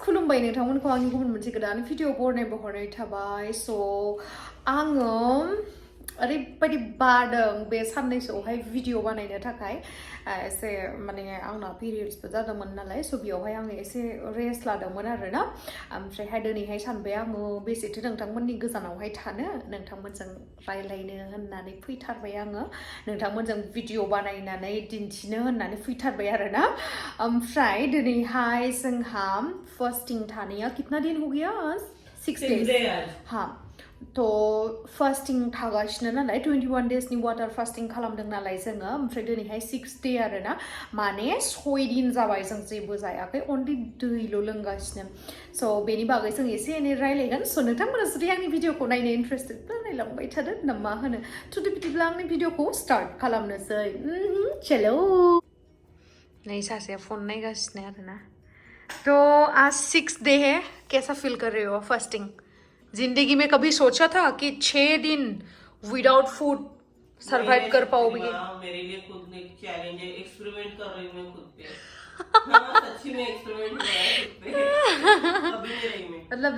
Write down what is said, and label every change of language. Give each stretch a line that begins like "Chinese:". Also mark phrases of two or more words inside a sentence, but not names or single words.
Bodo: खुलुमबाय नोंथांमोनखौ आंनि गुबुन मोनसे गोदान भिडिअ बहरनाय थाबाय स' आङो ओरैबायदि बादों बे साननैसोआवहाय भिडिअ बानायनो थाखाय एसे माने आंना पिरियड्सबो जादोंमोन नालाय स' बेयावहाय आङो एसे रेस्ट लादोंमोन आरोना ओमफ्रायहाय दिनैहाय सानबाय आङो बेसेथो नोंथांमोननि गोजानावहाय थानो नोंथांमोनजों रायलायनो होननानै फैथारबाय आङो नोंथांमोनजों भिडिअ बानायनानै दिन्थिनो होननानै फैथारबाय आरोना ओमफ्राय दिनैहाय जोंहा फास्टिं थानाया
Hindi: कितना दिन हो गया 6 days हाँ तो
Bodo: फास्टिं थागासिनो नालाय 21 days नि वाटार फास्टिं खालामदों नालाय जोङो ओमफ्राय दिनैहाय 6th day आरोना माने 6 दिन जाबाय जों जेबो जायाखै अनलि दैल' लोंगासिनो स' बेनि बागै जों एसे एनै रायलायगोन स' नोंथांमोना जुदि आंनि भिडिअखौ नायनो इन्ट्रेस्टेडब्ला नायलांबाय थादो ना मा होनो थ' बिदिब्ला आंनि भिडिअखौ स्टार्ट खालामनोसै चलो
Hindi: नहीं
Bodo: सासे फोन नायगासिनो आरोना
Hindi: तो आज 6th day है कैसा फील कर रहे हो फास्टिंग जिंदगी में कभी सोचा था कि 6 दिन
English: without food
Hindi: सरवाइव कर पाओगे मेरे लिए खुद एक चैलेंज है एक्सपेरिमेंट कर रही हूं मैं खुद पे सच्ची में एक्सपेरिमेंट कर रहा है खुद पे अभी नहीं रही मैं मतलब